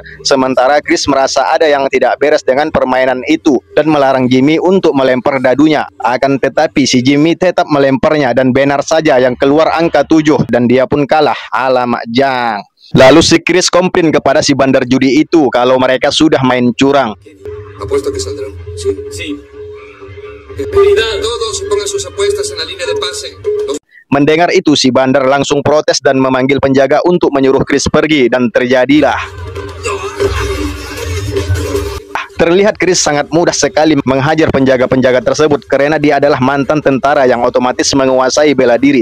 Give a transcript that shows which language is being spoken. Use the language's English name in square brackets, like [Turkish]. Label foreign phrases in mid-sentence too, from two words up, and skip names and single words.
[Indonesian] Sementara Chris merasa ada yang tidak beres dengan permainan itu dan melarang Jimmy untuk melempar dadunya. Akan tetapi si Jimmy tetap melemparnya, dan benar saja yang keluar angka 7 dan dia pun kalah. Alamak jang. Lalu si Chris komplain kepada si bandar judi itu kalau mereka sudah main curang. [Spanish] Apuesto que saldrán. Sí. Sí. Todos pongan sus apuestas en la línea de pase. [Indonesian] Mendengar itu, si bandar langsung protes dan memanggil penjaga untuk menyuruh Chris pergi, dan terjadilah. Terlihat Chris sangat mudah sekali menghajar penjaga-penjaga tersebut karena dia adalah mantan tentara yang otomatis menguasai bela diri.